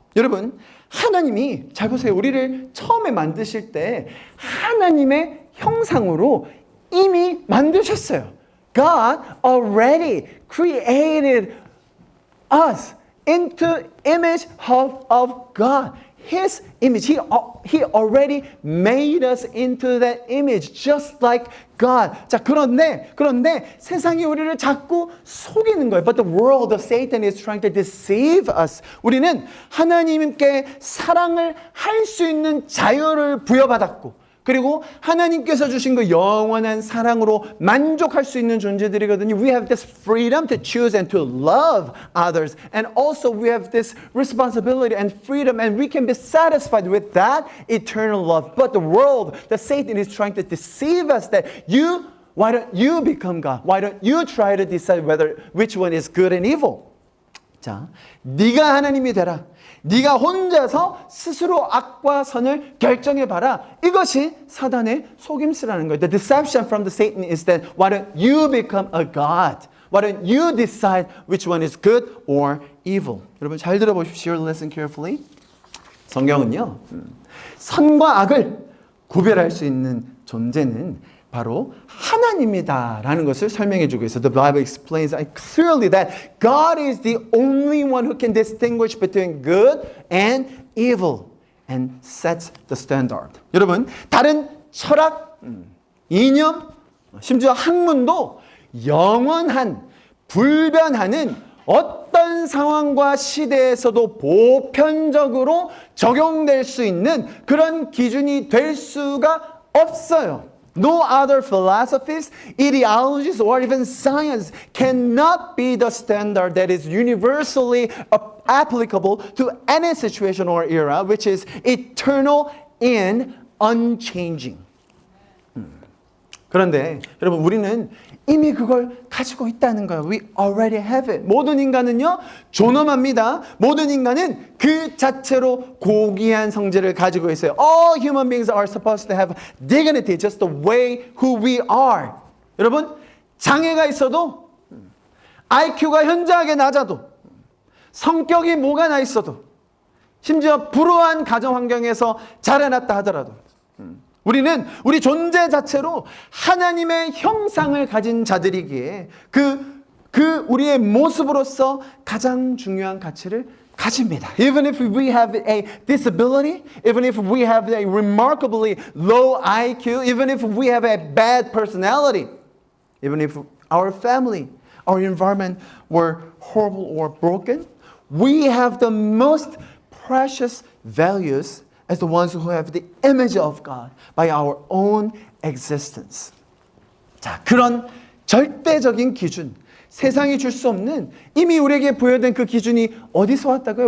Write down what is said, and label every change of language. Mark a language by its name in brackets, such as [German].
[Korean] 여러분, 하나님이 잘 보세요. 우리를 처음에 만드실 때 하나님의 형상으로 이미 만드셨어요. [English] God already created us into image of God. His image. He already made us into that image just like God. [Korean] 자, 그런데 세상이 우리를 자꾸 속이는 거예요. [English] But the world of Satan is trying to deceive us. [Korean] 우리는 하나님께 사랑을 할 수 있는 자유를 부여받았고 그리고 하나님께서 주신 그 영원한 사랑으로 만족할 수 있는 존재들이거든요. [English] We have this freedom to choose and to love others. And also we have this responsibility and freedom and we can be satisfied with that eternal love. But the world, the Satan is trying to deceive us that why don't you become God? Why don't you try to decide which one is good and evil? [Korean] 자, 네가 하나님이 되라. 네가 혼자서 스스로 악과 선을 결정해봐라. 이것이 사단의 속임수라는 거예요. [English] The deception from the Satan is that why don't you become a God? Why don't you decide which one is good or evil? [Korean] 여러분 잘 들어보십시오. [English] Listen carefully. [Korean] 성경은요. 선과 악을 구별할 수 있는 존재는 바로 하나님이다라는 것을 설명해 주고 있어요. [English] The Bible explains clearly that God is the only one who can distinguish between good and evil and sets the standard. [Korean] 여러분, 다른 철학, 이념, 심지어 학문도 영원한, 불변하는 어떤 상황과 시대에서도 보편적으로 적용될 수 있는 그런 기준이 될 수가 없어요. [English] No other philosophies, ideologies, or even science cannot be the standard that is universally applicable to any situation or era, which is eternal and unchanging. [Korean] 그런데 여러분 우리는 이미 그걸 가지고 있다는 거예요. [English] We already have it. [Korean] 모든 인간은요 존엄합니다. 모든 인간은 그 자체로 고귀한 성질을 가지고 있어요. [English] All human beings are supposed to have dignity, just the way who we are. [Korean] 여러분 장애가 있어도 IQ가 현저하게 낮아도 성격이 뭐가 나 있어도 심지어 불우한 가정 환경에서 자라났다 하더라도 우리는 우리 존재 자체로 하나님의 형상을 가진 자들이기에 그 우리의 모습으로서 가장 중요한 가치를 가집니다. [English] Even if we have a disability, even if we have a remarkably low IQ, even if we have a bad personality, even if our family, our environment were horrible or broken, we have the most precious values as the ones who have the image of God by our own existence. [Korean] 자, 그런 절대적인 기준, 세상이 줄 수 없는 이미 우리에게 부여된 그 기준이 어디서 왔다고요?